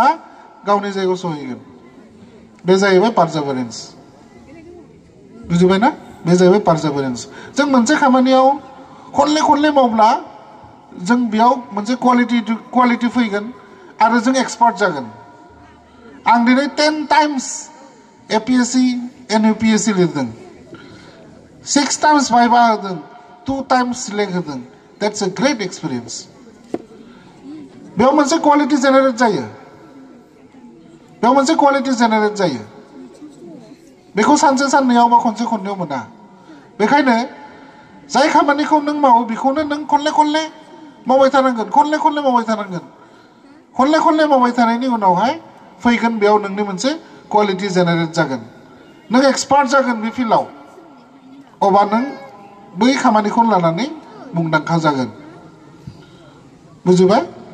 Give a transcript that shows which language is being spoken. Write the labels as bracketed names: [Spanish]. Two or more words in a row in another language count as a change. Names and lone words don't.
[Bodo] गावनि जायगायाव सहैगोन बे जाहैबाय पारजाभारेन्स बुजिबाय ना बे जाहैबाय पारजाभारेन्स जों मोनसे खामानियाव खनले मावब्ला जों बेयाव मोनसे क्वालिटी फैगोन आरो जों एक्सपार्ट जागोन आं दिनै 10 टाइम्स APSC NUPSC लिरदों 6 टाइम्स भाइभा होदों 2 टाइम्स सिलेक्ट होदों [English] that's a great experience [Bodo] बेयाव मोनसे [English] quality generate [Bodo] जायो बेखौ सानसे साननैयाव बा खनसे खननैयाव मोना बेखायनो जाय खामानिखौ नों मावो बेखौनो नों खनले मावबाय थानांगोन खनले मावबाय थानायनि उनावहाय फैगोन बेयाव नोंनि मोनसे [English] quality generate [Bodo] जागोन नों एक्सपार्ट जागोन बे फिल्डआव अबा नों बै खामानिखौ लानानै मुंदांखा जागोन बुजिबाय